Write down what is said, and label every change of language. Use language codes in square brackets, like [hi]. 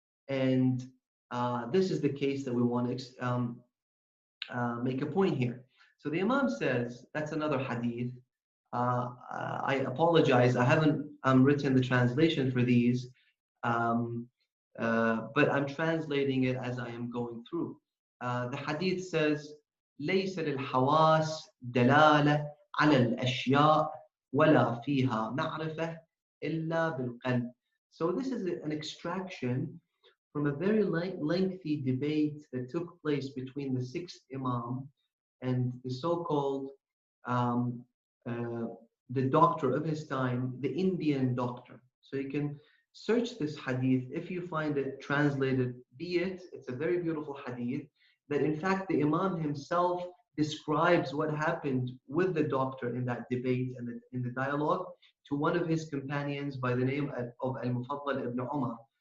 [en] And this is the case that we want to make a point here. So the Imam says, that's another hadith. I apologize, I haven't written the translation for these, but I'm translating it as I am going through. The hadith says, [ar] ليس للحواس دلالة على الأشياء ولا فيها معرفة إلا بالقلب. [en] So this is an extraction from a very lengthy debate that took place between the sixth Imam and the so-called um, uh, the doctor of his time, the Indian doctor. So you can search this hadith if you find it translated, be it, it's a very beautiful hadith that in fact the Imam himself describes what happened with the doctor in that debate and in the dialogue to one of his companions by the name of Al-Mufaddal ibn Umar.